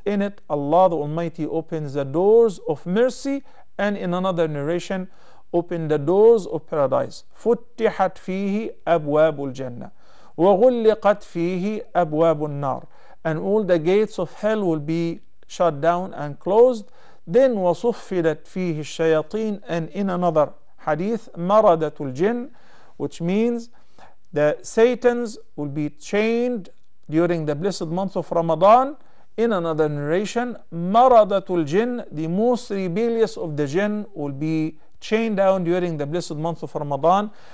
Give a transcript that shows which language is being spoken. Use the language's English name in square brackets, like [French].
[English] In it, Allah the Almighty opens the doors of mercy, and in another narration, open the doors of paradise. [Arabic] فُتِّحَتْ فِيهِ أَبْوَابُ الْجَنَّةِ وَغُلِّقَتْ فِيهِ أَبْوَابُ النَّارِ. [English] And all the gates of hell will be shut down and closed. Then [Arabic] وَصُفِّدَتْ فِيهِ الشَّيَاطِينَ. [English] And in another hadith, [Arabic] مَرَدَةُ الْجِنِّ, [English] which means the Satans will be chained during the blessed month of Ramadan. In another narration, Maradatul Jinn, the most rebellious of the jinn, will be chained down during the blessed month of Ramadan.